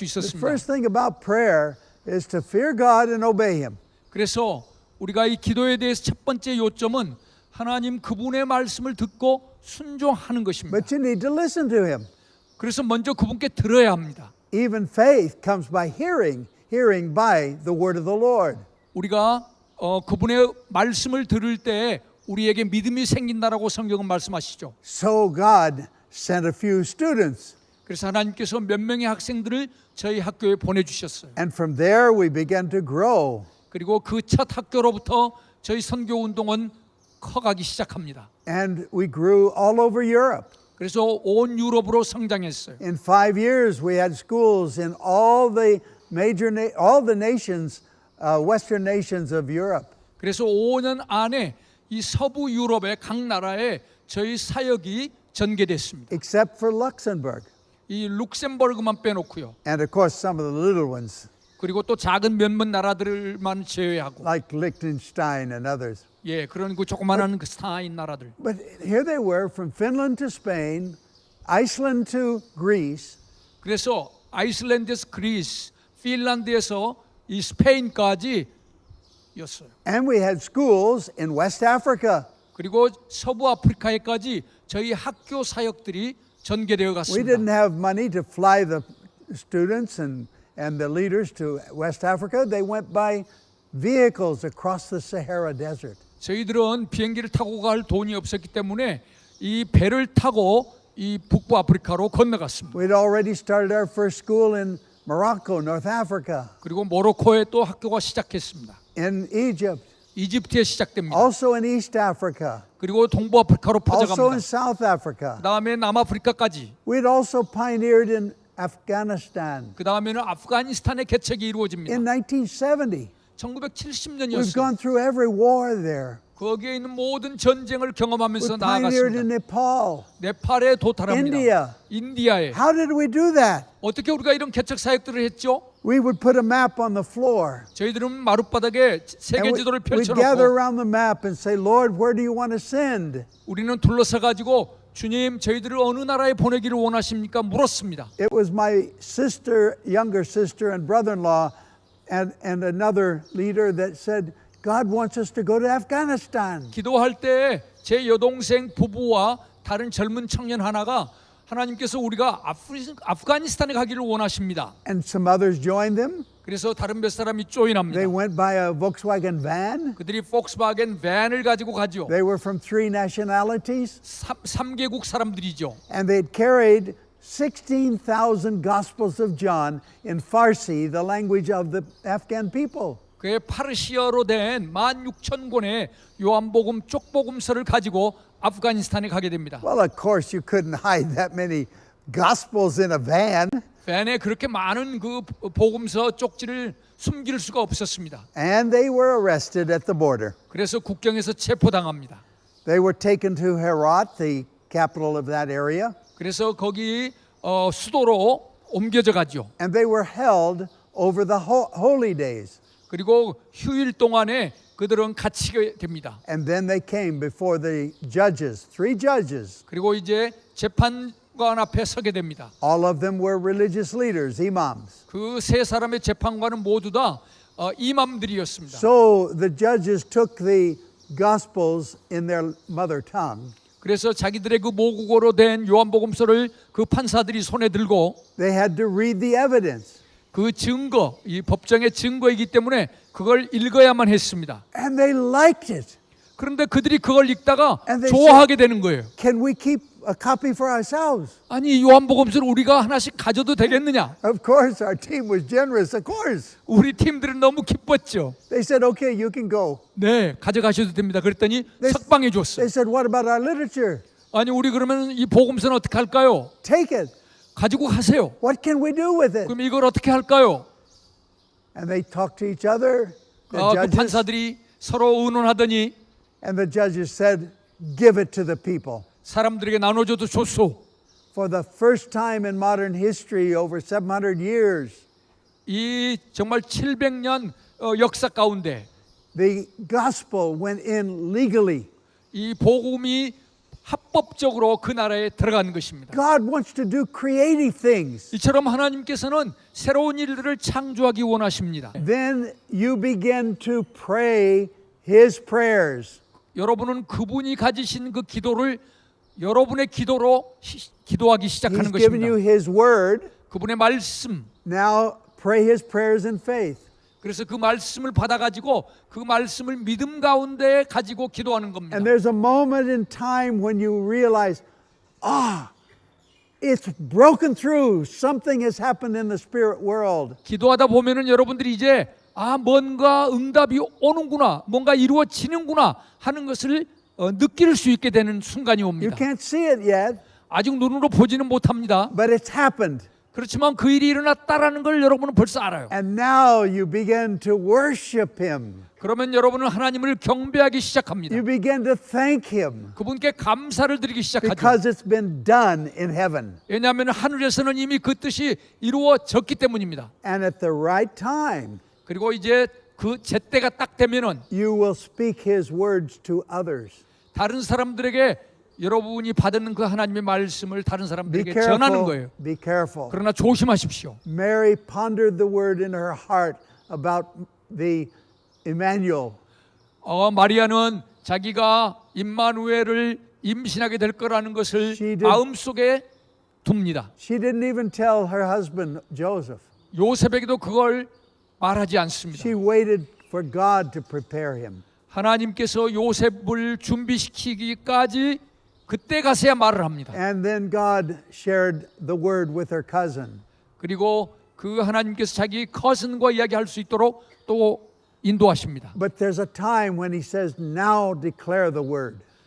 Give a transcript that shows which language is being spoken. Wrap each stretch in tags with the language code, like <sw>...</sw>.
<en>The</en> <ko>있었습니다.</ko> <en>first thing about prayer is to fear God and obey Him.</en> <ko>그래서 우리가 이 기도에 대해서 첫 번째 요점은 하나님 그분의 말씀을 듣고 순종하는 것입니다.</ko> <en>But you need to listen to Him.</en> <ko>그래서 먼저 그분께 들어야 합니다.</ko> <en>Even faith comes by hearing, hearing by the word of the Lord.</en> <ko>우리가 그분의 말씀을 들을 때 우리에게 믿음이 생긴다라고 성경은 말씀하시죠.</ko> <en>So God sent a few students,</en> <ko>그래서 하나님께서 몇 명의 학생들을 저희 학교에 보내주셨어요.</ko> <en>and from there we began to grow.</en> <ko>그리고 그 첫 학교로부터 저희 선교 운동은 커가기 시작합니다.</ko> <en>And we grew all over Europe.</en> <ko>그래서 온 유럽으로 성장했어요.</ko> <en>In 5 years, we had schools in all the all the nations, Western nations of Europe.</en> <ko>그래서 5년 안에 이 서부 유럽의 각 나라에 저희 사역이 전개됐습니다.</ko> <en>Except for Luxembourg,</en> <ko>이 룩셈버그만 빼놓고요.</ko> <en>and of course some of the little ones</en> <ko>그리고 또 작은 몇몇 나라들만 제외하고,</ko> <en>like Liechtenstein and others.</en> <ko>예, 그런 그 조그마한 그 스타인 나라들.</ko> <en>But here they were, from Finland to Spain, Iceland to Greece,</en> <ko>그래서 아이슬란드에서 그리스, 핀란드에서 이 스페인까지 였어요.</ko> <en>and we had schools in West Africa.</en> <ko>그리고 서부 아프리카에까지 저희 학교 사역들이 전개되어</ko> <en>We</en> <ko>갔습니다.</ko> <en>didn't have money to fly the students and the leaders to West Africa. They went by vehicles across the Sahara Desert.</en> <ko>저희들은 비행기를 타고 갈 돈이 없었기 때문에 이 배를 타고 이 북부 아프리카로 건너갔습니다.</ko> <en>We'd already started our first school in Morocco, North Africa,</en> <ko>그리고 모로코에 또 학교가 시작했습니다.</ko> <en>in Egypt,</en> <ko>이집트에 시작됩니다.</ko> <en>also in East Africa,</en> <ko>그리고 동부 아프리카로</ko> <en>also in South Africa.</en> <ko>그다음에 남아프리카까지,</ko> <en>We'd also pioneered in Afghanistan.</en> <ko>그다음에는 아프가니스탄의 개척이 이루어집니다.</ko> <en>In 1970, we've</en> <ko>1970년이었어요.</ko> <en>gone through every war there.</en> <ko>거기에 있는 모든 전쟁을 경험하면서</ko> <en>We pioneered in</en> <ko>나아갔습니다.</ko> <en>Nepal.</en> <ko>네팔에 도달합니다.</ko> <en>India.</en> <ko>인디아에.</ko> <en>How did we do that?</en> <ko>어떻게 우리가 이런 개척 사역들을 했죠?</ko> <en>We would put a map on the floor.</en> <ko>저희들은 마룻바닥에 세계</ko> <en>And</en> <ko>지도를</ko> <en>we'd gather</en> <ko>펼쳐놓고</ko> <en>around the map and say, Lord, where do you want to send?</en> <ko>우리는 둘러서 가지고 주님 저희들을 어느 나라에 보내기를 원하십니까? 물었습니다.</ko> <en>It was my sister, younger sister and brother-in-law and another leader that said, God wants us to go to Afghanistan.</en> <ko>기도할 때 제 여동생 부부와 다른 젊은 청년 하나가 하나님께서 우리가 아프가니스탄에 가기를 원하십니다.</ko> <en>And some others joined them.</en> <ko>그래서 다른 몇 사람이</ko> <en>They</en> <ko>조인합니다.</ko> <en>went by a Volkswagen van.</en> <ko>그들이 폭스바겐 밴을 가지고 가죠.</ko> <en>They were from 3 nationalities.</en> <ko>3개국 사람들이죠.</ko> <en>And they had carried 16,000 Gospels of John in Farsi, the language of the Afghan people.</en> <ko>그의 파르시아로 된 16,000권의 요한복음 쪽복음서를 가지고 아프가니스탄에 가게 됩니다.</ko> <en>Well, of course, you couldn't hide that many Gospels in a van.</en> <ko>밴에 그렇게 많은 그 복음서 쪽지를 숨길 수가 없었습니다.</ko> <en>And they were arrested at the border.</en> <ko>그래서 국경에서 체포당합니다.</ko> <en>They were taken to Herat, the capital of that area,</en> <ko>그래서 거기 수도로 옮겨져 가죠.</ko> <en>and they were held over the holy days.</en> <ko>그리고 휴일 동안에 그들은 갇히게 됩니다.</ko> <en>And then they came before the judges, 3 judges.</en> <ko>그리고 이제 재판관 앞에 서게 됩니다.</ko> <en>All of them were religious leaders, imams.</en> <ko>그 세 사람의 재판관은 모두 다 이맘들이었습니다.</ko> <en>So the judges took the Gospels in their mother tongue.</en> <ko>그래서 자기들의 그 모국어로 된 요한복음서를 그 판사들이 손에 들고</ko> <en>They had to read the evidence.</en> <ko>그 증거, 이 법정의 증거이기 때문에 그걸 읽어야만 했습니다.</ko> <en>And they liked it.</en> <ko>그런데 그들이 그걸 읽다가</ko> <en>And they</en> <ko>좋아하게 되는 거예요.</ko> <en>Can we keep a copy for ourselves?</en> <ko>아니 요한복음서를 우리가 하나씩 가져도 되겠느냐?</ko> <en>Of course, our team was generous, of course.</en> <ko>우리 팀들은 너무 기뻤죠.</ko> <en>They said, okay, you can go.</en> <ko>네, 가져가셔도 됩니다. 그랬더니 네. 석방해 줬어요.</ko> <en>They said, what about our literature?</en> <ko>아니 우리 그러면 이 복음서는 어떻게 할까요?</ko> <en>Take it.</en> <ko>가지고 가세요.</ko> <en>What can we do with it?</en> <ko>그럼 이걸 어떻게 할까요?</ko> <en>And they talked to each other, the</en> <ko>그</ko> <en>judges,</en> <ko>판사들이 서로 의논하더니</ko> <en>and the judges said, give it to the people.</en> <ko>사람들에게 나눠줘도 좋소.</ko> <en>For the first time in modern history, over 700 years,</en> <ko>이 정말 700년 역사 가운데</ko> <en>the gospel went in legally.</en> <ko>이 복음이 합법적으로 그 나라에 들어간 것입니다.</ko> <en>God wants to do creative things.</en> <ko>이처럼 하나님께서는 새로운 일들을 창조하기 원하십니다.</ko> <en>Then you begin to pray His prayers.</en> <ko>여러분은 그분이 가지신 그 기도를 여러분의 기도로 기도하기 시작하는</ko> <en>He's given you</en> <ko>것입니다.</ko> <en>His word.</en> <ko>그분의 말씀,</ko> <en>Now pray His prayers in faith.</en> <ko>그래서 그 말씀을 받아가지고 그 말씀을 믿음 가운데 가지고 기도하는 겁니다.</ko> <en>And there's a moment in time when you realize, it's broken through. Something has happened in the spirit world.</en> <ko>기도하다 보면은 여러분들이 이제 뭔가 응답이 오는구나, 뭔가 이루어지는구나 하는 것을 느낄 수 있게 되는 순간이</ko> <en>You</en> <ko>옵니다.</ko> <en>can't see it yet,</en> <ko>아직 눈으로 보지는 못합니다.</ko> <en>but it's happened.</en> <ko>그렇지만 그 일이 일어났다라는 걸 여러분은 벌써 알아요.</ko> <en>And now you begin to worship Him.</en> <ko>그러면 여러분은 하나님을 경배하기 시작합니다.</ko> <en>You begin to thank Him</en> <ko>그분께 감사를 드리기 시작하죠.</ko> <en>because it's been done in heaven.</en> <ko>왜냐하면 하늘에서는 이미 그 뜻이 이루어졌기 때문입니다.</ko> <en>And at the right time,</en> <ko>그리고 이제 그 제때가 딱 되면은</ko> <en>you will speak His words to others.</en> <ko>다른 사람들에게 여러분이 받은 그 하나님의 말씀을 다른</ko> <en>Be</en> <ko>사람들에게 전하는</ko> <en>careful.</en> <ko>거예요.</ko> <en>Be careful.</en> <ko>그러나 조심하십시오.</ko> <en>Mary pondered the word in her heart about the Emmanuel.</en> <ko>마리아는 자기가 임마누엘을 임신하게 될 거라는 것을</ko> <en>She did-</en> <ko>마음속에 둡니다.</ko> <en>She didn't even tell her husband Joseph.</en> <ko>요셉에게도 그걸 말하지 않습니다.</ko> <en>She waited for God to prepare him.</en> <ko>하나님께서 요셉을 준비시키기까지 그때 가서야 말을 합니다.</ko> <en>And then God shared the word with her cousin.</en> <ko>그리고 그 하나님께서 자기 커슨과 이야기할 수 있도록 또 인도하십니다.</ko> <en>But there's a time when He says, now declare the word.</en>